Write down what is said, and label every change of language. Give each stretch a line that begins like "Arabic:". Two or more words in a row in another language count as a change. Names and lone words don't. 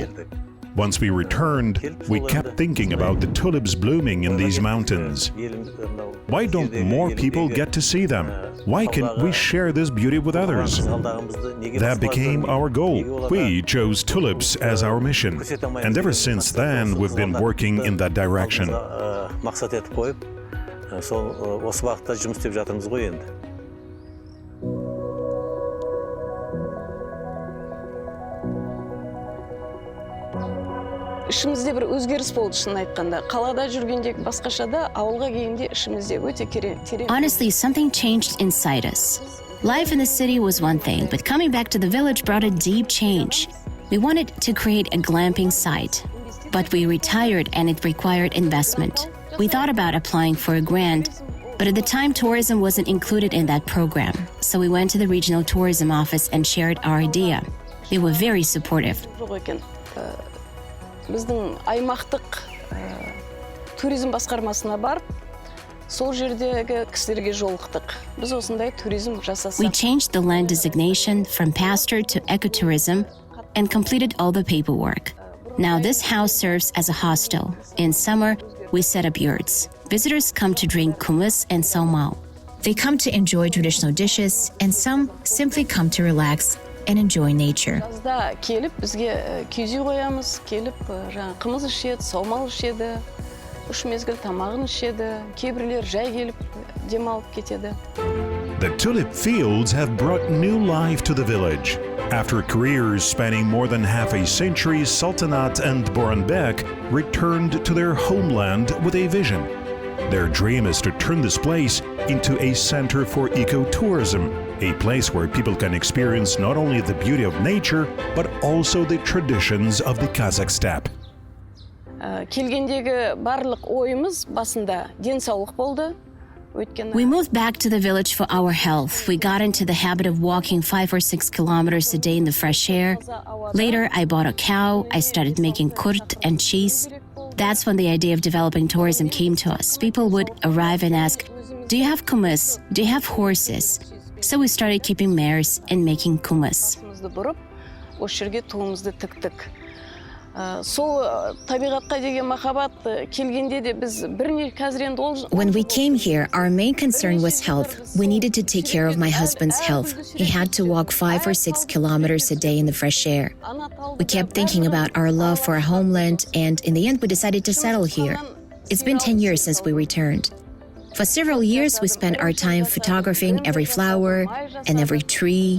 English: Once we returned, we kept thinking about the tulips blooming in these mountains. Why don't more people get to see them? Why can't we share this beauty with others? That became our goal. We chose tulips as our mission, and ever since then, we've been working in that direction.
Kazakh: Ішімізде бір өзгеріс болды, шын айтқанда. Қалада жүргенде басқаша да, ауылға келгенде ішімізде өте терең.
English: Honestly, something changed inside us. Life in the city was one thing, but coming back to the village brought a deep change. We wanted to create a glamping site, but we retired and it required investment. We thought about applying for a grant, but at the time tourism wasn't included in that program. So we went to the regional tourism office and shared our idea. They were very supportive.
Kazakh: Біздің аймақтық туризм басқармасына барып, сол жердегі кісілерге жолықтық. Біз осындай туризм жасасақ.
English: We changed the land designation from pasture to ecotourism and completed all the paperwork. Now this house serves as a hostel. In summer, we set up yurts. Visitors come to drink kumis and saumao. They come to enjoy traditional dishes, and some simply come to relax and enjoy nature.
Kazakh: Жазда келіп бізге киіз үй қоямыз, келіп жаңа қымыз ішеді, саумал ішеді, 3 мезгіл тамағын ішеді, кейбіреулер жай келіп демалып кетеді.
English: The tulip fields have brought new life to the village. After careers spanning more than half a century, Sultanat and Boranbek returned to their homeland with a vision. Their dream is to turn this place into a center for ecotourism, a place where people can experience not only the beauty of nature, but also the traditions of the Kazakh steppe.
Kazakh: Келгендегі барлық ойымыз басында денсаулық болды.
English: We moved back to the village for our health. We got into the habit of walking 5 or 6 kilometers a day in the fresh air. Later, I bought a cow. I started making kurt and cheese. That's when the idea of developing tourism came to us. People would arrive and ask, "Do you have kumыс? Do you have horses?" So we started keeping mares and making kumыс.
Kazakh: бұрып, осы жерге туымызды тіктік. Сол табиғатқа деген махаббат келгенде де біз қазір енді ол...
English: When we came here, our main concern was health. We needed to take care of my husband's health. He had to walk 5 or 6 kilometers a day in the fresh air. We kept thinking about our love for our homeland, and in the end, we decided to settle here. It's been 10 years since we returned. For several years, we spent our time photographing every flower and every tree.